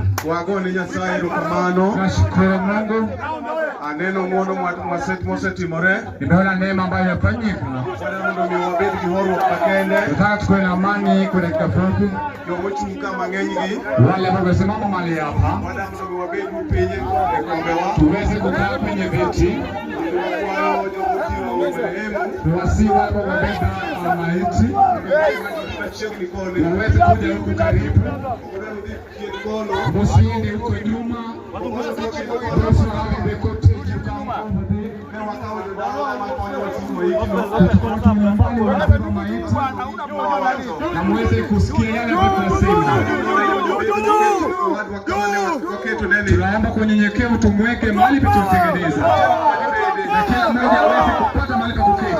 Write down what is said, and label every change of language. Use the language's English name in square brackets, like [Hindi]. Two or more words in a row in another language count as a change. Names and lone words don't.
[Luo (Kenya and Tanzania)] Wagone Nyasaye erokamano. [Swahili] Nashukuru Mungu. [Luo (Kenya and Tanzania)] Aneno ng'wono mosetimore. [Swahili] Nimeona neema ambayo imefanyika. [Luo (Kenya and Tanzania)] Mondo mi wabed gi horuok makende. [Swahili] Tunataka tuwe na amani kwa dakika fupi. [Luo (Kenya and Tanzania)] Jomochung' ka mang'enygi. [Swahili] Wale ambao wamesimama mahali hapa. [Luo (Kenya and Tanzania)] Mondo mi wabed piny e kombewa. [Swahili] Tuweze kukaa kwenye viti. Tuwasi wale wabeba maiti. Waweze kuja huku karibu. Musiende huko nyuma. [English] Those who have the cottage, you come over there. [Swahili] Na muweze kusikia yale tunasema. Tunaomba kwa unyenyekevu tumweke mahali tutengeneza. Na kila mmoja aweze kupata mahali pa kuketi.